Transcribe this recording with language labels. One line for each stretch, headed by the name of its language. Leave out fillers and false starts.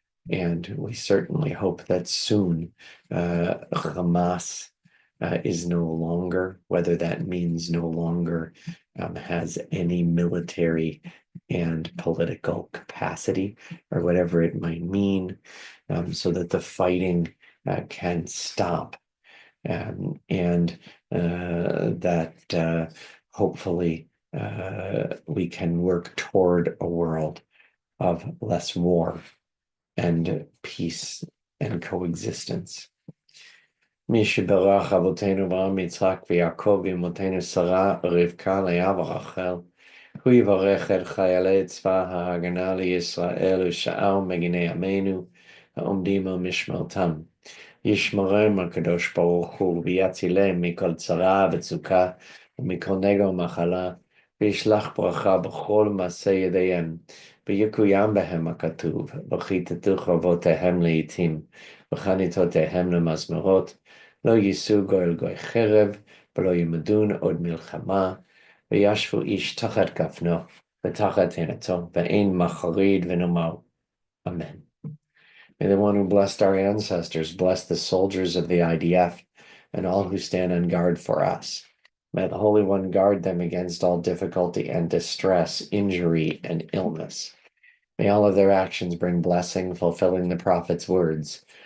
English: And we certainly hope that soon Hamas is no longer, whether that means no longer has any military and political capacity, or whatever it might mean, so that the fighting can stop, and that hopefully we can work toward a world of less war and peace and coexistence.
Hebrew: מי שברך אבותינו אברהם, יצחק ויעקב ואמותינו שרה רבקה לאה ורחל, הוא יברך את חיילי צבא ההגנה לישראל ושאר מגיני עמנו העומדים על משמרתם. ישמרם הקדוש ברוך הוא ויצילם מכל צרה וצוקה ומכל נגע ומחלה, וישלח ברכה בכל מעשה ידיהם, ויקוים בהם הכתוב, וכיתתו חרבותיהם לעתים, וחניתותיהם למזמרות, לא יישאו גוי אל גוי חרב, ולא ימדון עוד מלחמה, וישבו איש תחת כפנו, ותחת תאנתו, ואין מחריד ונאמר, Amen.
English: May the one who blessed our ancestors bless the soldiers of the IDF and all who stand on guard for us. May the Holy One guard them against all difficulty and distress, injury and illness. May all of their actions bring blessing, fulfilling the prophet's words.